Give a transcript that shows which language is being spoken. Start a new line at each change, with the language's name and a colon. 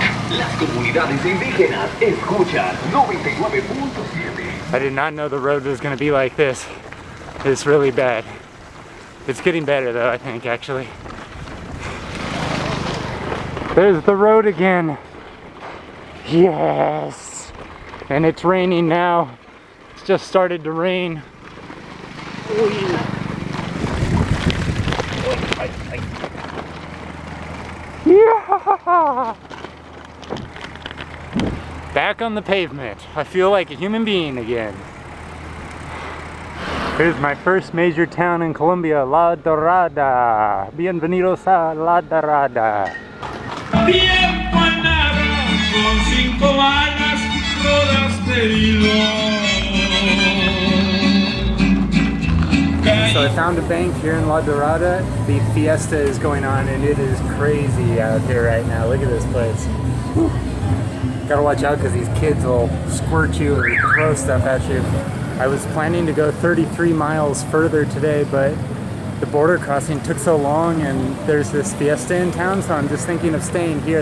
Spanish: Las comunidades indígenas escuchan 99.7.
English: I did not know the road was going to be like this. It's really bad. It's getting better though, I think, actually. There's the road again. Yes! And it's raining now. It's just started to rain. Yeah! Back on the pavement. I feel like a human being again. Here's my first major town in Colombia, La Dorada.
Spanish: Bienvenidos a La Dorada. Tiempo en nada, con 5 balas, todas
English: So I found a bank here in La Dorada. The fiesta is going on and it is crazy out here right now. Look at this place. Whew. Gotta watch out because these kids will squirt you or throw stuff at you. I was planning to go 33 miles further today, but the border crossing took so long and there's this fiesta in town, so I'm just thinking of staying here.